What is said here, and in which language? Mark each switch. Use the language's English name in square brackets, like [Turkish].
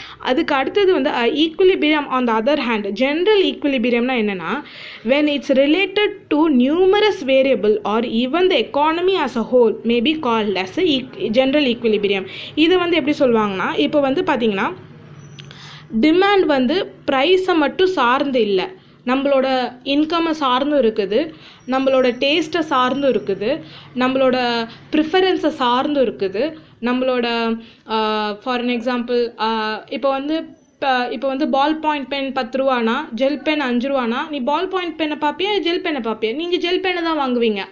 [Tamil] அதுக்கு அடுத்தது வந்து [English] Equilibrium on the other hand. General ஈக்குவிலிபிரியம்னா என்னென்னா when it's related to numerous variable or even the economy as a whole may be called as a general equilibrium. [Tamil] இது வந்து எப்படி சொல்லுவாங்கன்னா, இப்போ வந்து பார்த்திங்கன்னா டிமாண்ட் வந்து ப்ரைஸை மட்டும் சார்ந்து இல்லை, நம்மளோட இன்கம்மை சார்ந்தும் இருக்குது, நம்மளோட டேஸ்ட்டை சார்ந்தும் இருக்குது, நம்மளோட ப்ரிஃபரன்ஸை சார்ந்தும் இருக்குது, நம்மளோட [English] for an example [Tamil] இப்போ வந்து ball point pen 10 ரூபானா gel pen 5 ரூபானா நீ பால் பாயிண்ட் பென்னை பார்ப்பியா ஜெல் பென்னை பார்ப்பியா, நீங்கள் ஜெல் பென்னை தான் வாங்குவீங்க.